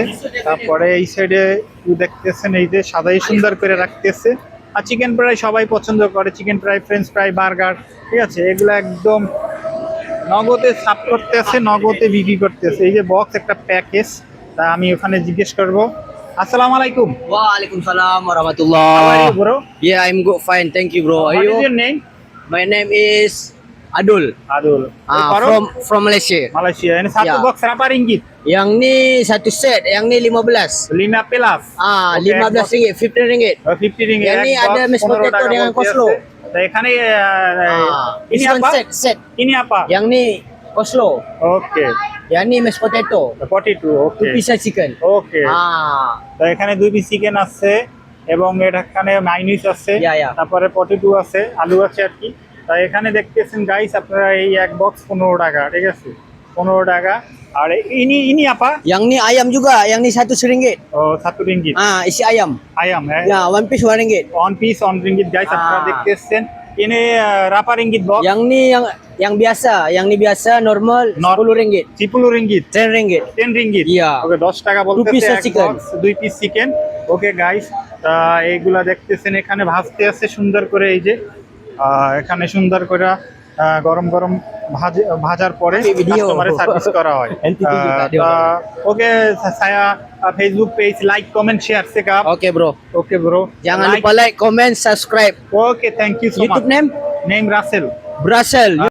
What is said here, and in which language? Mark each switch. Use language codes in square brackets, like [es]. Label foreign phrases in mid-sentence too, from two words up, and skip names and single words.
[bn] তারপরে এই সাইডে দেখতেছেন এই যে সাদাই সুন্দর করে রাখতেছে। আর [en] chicken fry [bn] সবাই পছন্দ করে, [en] chicken fry, French fry, burger, [bn] ঠিক আছে। এগুলো একদম নগদে সাফ করতেছে, নগদে বিক্রি করতেছে। এই যে বক্স একটা প্যাকেজ, তা আমি ওখানে জিজ্ঞেস করবো। [ar] السلام عليكم. Waalaikumsalam [en] How are [ar] warahmatullah. [en] you, bro? Yeah, I'm good, fine. Thank you, bro. Are What is your you? name? My name is Adul. Adul. From Malaysia. [ms] Malaysia. Ini satu Ya. box berapa ringgit? Yang ni satu set, yang ni 15. 5 pelas. Okay, 15 ringgit, 15 ringgit. 50 ringgit. Yang ni [bn] এক [ms] ada [en] box mashed 15 potato [bn] টাকা [ms] dengan [bn] বলতে [en] coleslaw. [bn] আছে। তা এখানে [en] This [ms] ini [en] one [ms] apa? [en] set. [ms] Ini apa? Yang ni coleslaw. [bn] ওকে, [ms] Yang ni mashed potato. [bn] 42. ওকে [en] 2 piece chicken. [bn] ওকে। তো এখানে [en] 2 piece chicken [bn] আছে এবং এখানে মাইনিস আছে, [ms] Ya, ya. [bn] তারপরে 42 আছে, আলু আছে আর কি। তাই এখানে দেখতেছেন গাইস আপনারা, এই এক বক্স 15 টাকা, ঠিক আছে, 15 টাকা। আর [ms] ini apa? Yang ni ayam juga, yang ni 1 ringgit. [bn] ও 1 ringgit [ms] Isi ayam. ayam Ya, 1 piece 1 ringgit. [en] 1 piece 1 ringgit guys, [bn] আপনারা দেখতেছেন। [ms] ini berapa ringgit box? Yang ni yang biasa, yang ni biasa normal 10 ringgit. 10 ringgit, 10 ringgit. 10 ringgit। [en] Yeah. [bn] ওকে 10 টাকা বলতেছে, [en] piece [bn] এক [en] chicken. [bn] box [en] 2 piece chicken. okay guys, [bn] এইগুলা দেখতেছেন এখানে ভাজতে আছে সুন্দর করে। এই যে এখানে সুন্দর করে গরম ভাজার পরে [en] Video. [bn] কাস্টমারে সার্ভিস করা হয়। [ms] NTT juga dia. Oke, saya Facebook page [en] like, comment, share [ms] sekap. Oke, bro. Oke bro, Jangan lupa [en] like, comment, subscribe. Oke, thank you so much. YouTube name Name Russell. Brussels.